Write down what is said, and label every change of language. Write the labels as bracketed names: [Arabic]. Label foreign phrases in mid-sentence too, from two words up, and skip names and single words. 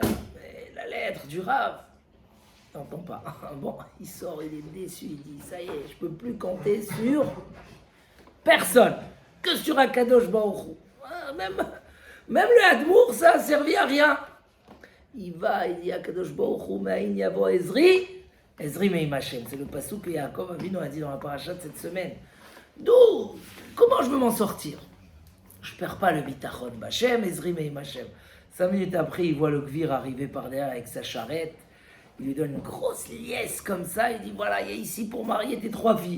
[French] Mais la lettre du Rav, t'entends pas. Bon, il sort, il est déçu, il dit, ça y est, je peux plus compter sur personne, que sur Akadosh Baruch Hu. Même le Hadmour, ça a servi à rien. Il va, il dit Akadosh Baruch Hu, [Hebrew] מאין יבוא עזרי, עזרי מעם השם. [French] C'est le passouk que Yaakov Avinu a dit dans la paracha de cette semaine. D'où? Comment je veux m'en sortir? Je perds pas le [Hebrew] ביטחון בהשם, עזרי מעם השם. [French] 5 minutes après, il voit le gvir arriver par derrière avec sa charrette. Il lui donne une grosse liesse comme ça. Il dit, voilà, il y a ici pour marier tes 3 filles.